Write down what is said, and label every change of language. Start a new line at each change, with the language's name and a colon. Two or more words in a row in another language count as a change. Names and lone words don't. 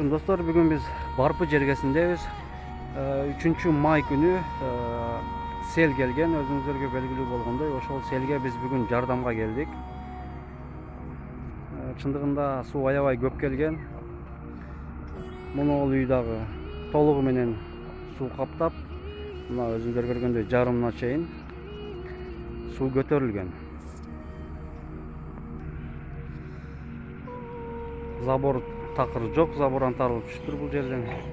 Kazakh: достор, бүгін біз Барпы жергесіндебіз. 3 май күні сел келген, өзіңіздерге белгілі болғандай, ошол селге біз бүгін жардамға келдік.
Kyrgyz: Чындыгында суу аябай көп келген. Муну үйдагы толугу менен суу каптап, мына өзүңүздөр көргөндөй жарымына чейин суу көтөрүлгөн. Забор такыр жок, забор антарылып түштүр бул жерден.